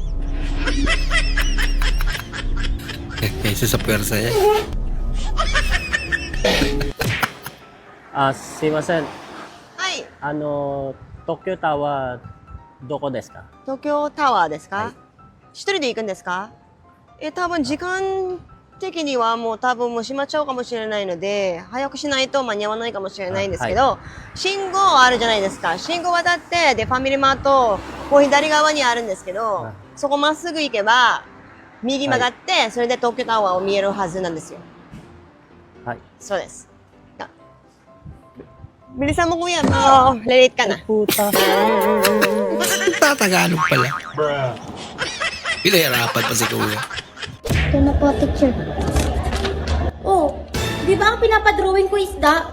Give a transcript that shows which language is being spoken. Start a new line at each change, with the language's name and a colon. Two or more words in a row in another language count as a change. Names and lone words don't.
Filipino: Kaysa sa pwersa niya.
Japanese: すいません。はい、東京タワーどこですか？東京タワーですか、はい一人で行くんですか？多分時間的にはもう多分もう閉まっちゃうかもしれないので、早くしないと間に合わないかもしれないんですけど、信号あるじゃないですか。信号渡って、で、ファミリーマート、こう左側にあるんですけど、そこまっすぐ行けば、右曲がって、それで東京タワーを見えるはずなんですよ。はい。そうです。
Filipino: Bilisan mo kuya, late ka na. Puta. Tatagalog pala. Pinahirapan pa si kuya. Ito na po, teacher. Oh, di ba ang pinapadrawing ko isda?